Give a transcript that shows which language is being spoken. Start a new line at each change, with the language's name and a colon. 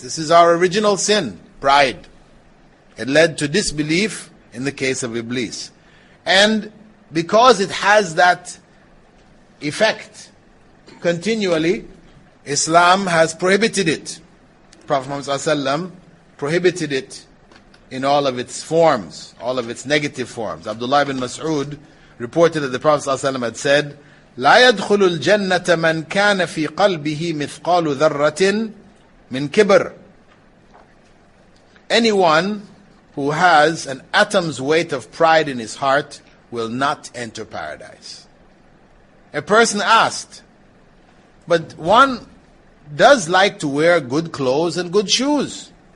English: This is our original sin, pride. It led to disbelief in the case of Iblis. And because it has that effect continually, Islam has prohibited it. Prophet Muhammad ﷺ prohibited it in all of its forms, all of its negative forms. Abdullah ibn Mas'ud reported that the Prophet ﷺ had said,
Arabic: لا يدخل الجنة من كان في قلبه مثقال ذرة من كبر.
English: Anyone who has an atom's weight of pride in his heart will not enter paradise. A person asked, but one does like to wear good clothes and good shoes.